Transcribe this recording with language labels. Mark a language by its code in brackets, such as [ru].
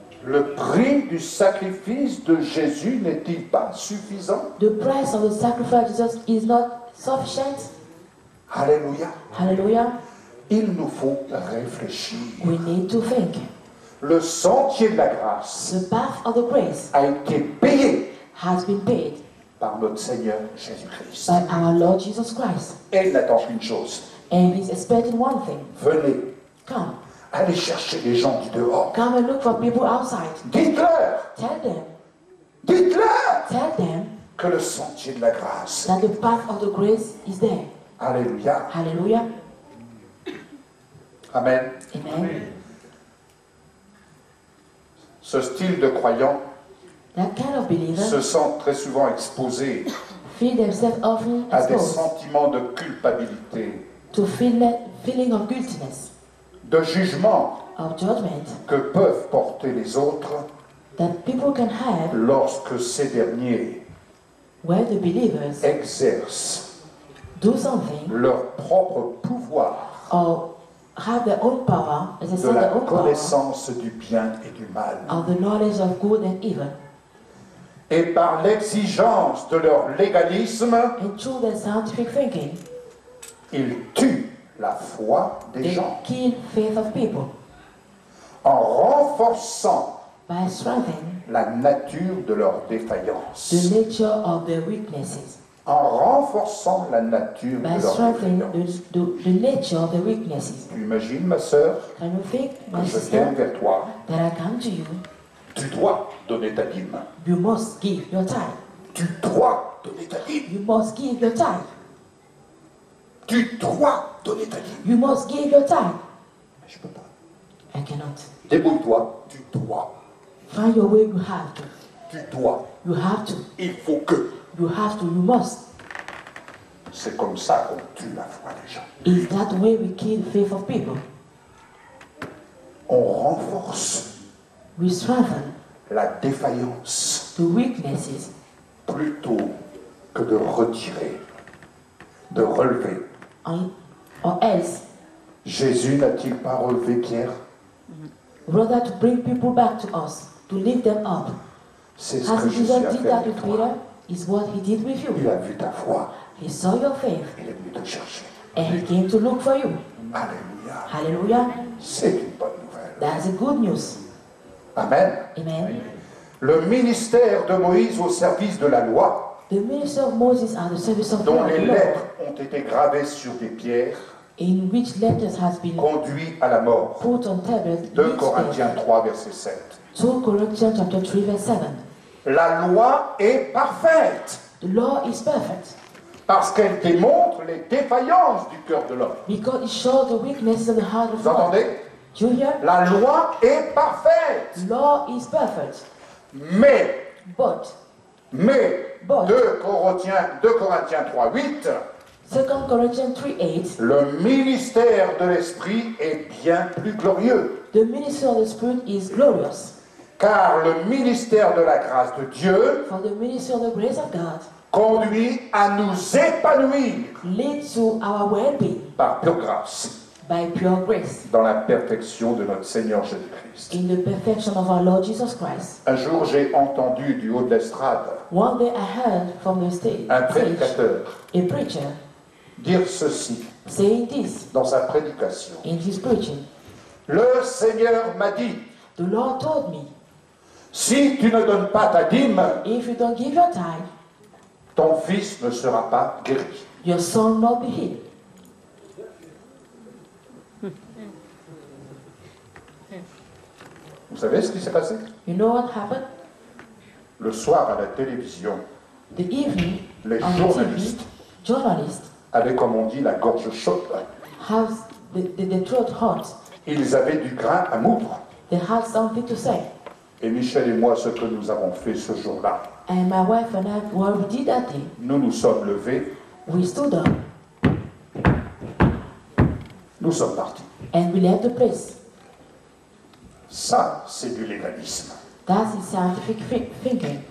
[fr] Le prix du sacrifice de Jésus n'est-il pas suffisant? [en] The price of the sacrifice of Jesus is not sufficient. [fr] Alléluia. [en] Hallelujah. [fr] Il nous faut réfléchir. [en] We need to think. [fr] Le sentier de la grâce [en] The path of the grace [fr] a été payé [en] has been paid [fr] par notre Seigneur Jésus-Christ. [en] by our Lord Jesus Christ. [fr] Et il n'attend qu'une chose. [en] And He's expecting one thing. [fr] Venez, [en] Come. [fr] allez chercher les gens du dehors. [en] Come and look for people outside. [fr] Dites-leur, [en] Tell [fr] dites-leur [en] them [fr] que le sentier de la grâce. [en] that the path of the grace is there. [fr] Alléluia. [en] Hallelujah. [fr] Amen. [en] Amen. [fr] Ce style de croyant [en] That kind of believer [fr] se sent très souvent exposé [en] feel themselves often [fr] à des [en] exposed [fr] sentiments de culpabilité, [en] to feeling of guiltiness, [fr] de jugement [en] of judgment [fr] que peuvent porter les autres [en] that people can have [fr] lorsque ces derniers [en] where the believers [fr] exercent [en] do something [fr] leur propre pouvoir [en] or have their own power, as I [fr] de [en] said, [fr] la [en] their own power [fr] connaissance du bien et du mal. [en] of the knowledge of good and evil. [fr] Et par l'exigence de leur légalisme, [en] And through their scientific thinking, [fr] ils tuent la foi des [en] they [fr] gens [en] kill faith of people [fr] en renforçant [en] by strengthening [fr] la nature de leur défaillance. [en] the nature of their weaknesses. [fr] En renforçant la nature [en] By [fr] de leur [en] strengthening [fr] défaillance. [en] the nature of their weaknesses. [fr] Tu imagines, ma sœur, [en] Can you think, my [fr] que je [en] sister, [fr] vienne vers toi, [en] that I come to you? [fr] tu dois donner ta dîme. [en] You must give your time. [fr] Tu dois donner ta dîme. [en] You must give your time. [fr] Tu dois donner ta dîme. [en] You must give your time. [fr] Mais je peux pas. [en] I cannot. [fr] Débrouille-toi, tu dois. [en] Find your way, you have to. [fr] Tu dois. [en] You have to. [fr] Il faut que. [en] You have to. You must. [fr] C'est comme ça qu'on tue la foi des gens. [en] Is that the way we kill the faith of people? [fr] On renforce [en] We strengthen [fr] la défaillance [en] the weaknesses [fr] plutôt que de retirer, de relever. [en] Or else, [fr] Jésus n'a-t-il pas relevé Pierre? [en] rather to bring people back to us, to lift them up. [fr] C'est ce [en] As [fr] que [en] Jesus [fr] Jésus a [en] did [fr] fait [en] that [fr] avec [en] with [fr] toi. [en] Peter, is what he did with [fr] Il [en] you. [fr] a vu ta foi. [en] He saw your faith [fr] Il est venu te chercher. [en] and he came to look for you. [fr] Alléluia. [en] Hallelujah. [fr] C'est une bonne nouvelle. [en] That's a good news. [fr] Amen. [en] Amen. [fr] Le ministère de Moïse au service de la loi, [en] The ministry of Moses and the service of [fr] dont [en] God, [fr] les lettres ont été gravées sur des pierres, [en] in which letters has been [fr] conduit à la mort. [en] put on tablets, [fr] 2 Corinthiens 3, verset 7. [en] 2 Corinthians chapter 3 verse 7. [fr] La loi est parfaite [en] The law is perfect [fr] parce qu'elle démontre les défaillances du cœur de l'homme. [en] because it shows the weaknesses of the heart of [fr] Vous [en] man. [fr] entendez? [en] Do you hear? [fr] La loi est parfaite. [en] Law is perfect, [fr] Mais [en] but [fr] 2 Corinthiens 3, 8, [en] 2 Corinthians 3:8, [fr] le ministère de l'Esprit est bien plus glorieux. [en] the ministry of the Spirit is glorious. [fr] Car le ministère de la grâce de Dieu [en] For the ministry of the grace of God [fr] conduit à nous épanouir [en] leads to our well-being [fr] par pure grâce [en] by pure grace [fr] dans la perfection de notre Seigneur Jésus-Christ. [en] in the perfection of our Lord Jesus Christ. [fr] Un jour, j'ai entendu du haut de l'estrade [en] One day I heard from the stage [fr] un prédicateur [en] a preacher [fr] dire ceci [en] saying this [fr] dans sa prédication. [en] in his preaching. [fr] Le Seigneur m'a dit, [en] The Lord told me, [fr] si tu ne donnes pas ta dîme, [en] if you don't give your tithe, [fr] ton fils ne sera pas guéri. [en] your son will not be healed. [fr] Vous savez ce qui s'est passé? [en] You know what happened? [fr] Le soir à la télévision, [en] The evening, [fr] les [en] on [fr] journalistes [en] TV, journalists [fr] avaient, comme on dit, la gorge chaude. [en] have the throat hot. [fr] Ils avaient du grain à moudre. [en] They had something to say. [fr] Et Michel et moi, ce que nous avons fait ce jour-là, [en] And my wife and I, what we did that day, [fr] nous nous sommes levés, [en] we stood up [fr] nous sommes partis. [en] and we left the place. [fr] Ça, c'est du légalisme. [en] That's scientific thinking.